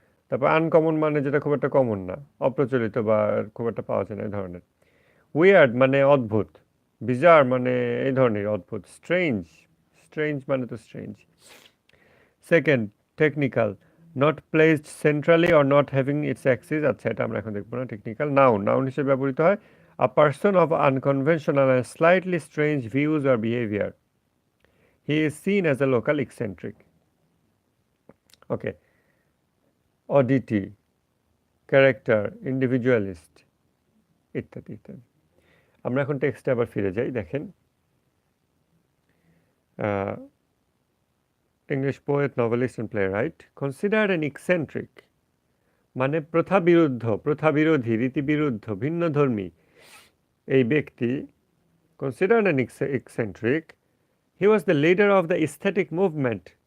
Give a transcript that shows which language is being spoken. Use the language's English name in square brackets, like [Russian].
[Bangla] তারপর আনকমন মানে যেটা খুব একটা কমন না, অপ্রচলিত বা খুব একটা পাওয়া যায় না এই ধরনের। উইয়ার্ড মানে অদ্ভুত, বিজার মানে এই ধরনের অদ্ভুত, স্ট্রেঞ্জ, স্ট্রেঞ্জ মানে তো strange. [English] Second, technical, not placed centrally or not having its axis. [Bangla] আচ্ছা, এটা আমরা এখন দেখবো না। টেকনিক্যাল। [English] noun, noun [Bangla] হিসেবে ব্যবহৃত হয় [English] a person of unconventional and slightly strange views or behavior. He is seen as a local eccentric. Okay. Oddity, character, individualist [Bangla] ইত্যাদি ইত্যাদি। আমরা এখন টেক্সটে আবার ফিরে যাই। দেখেন [English] English poet, novelist and playwright considered an eccentric [Bangla] মানে প্রথা বিরুদ্ধ, প্রথা বিরোধী, রীতি বিরুদ্ধ, ভিন্নধর্মী এই ব্যক্তি, [English] considered an eccentric, he was the leader of the aesthetic movement.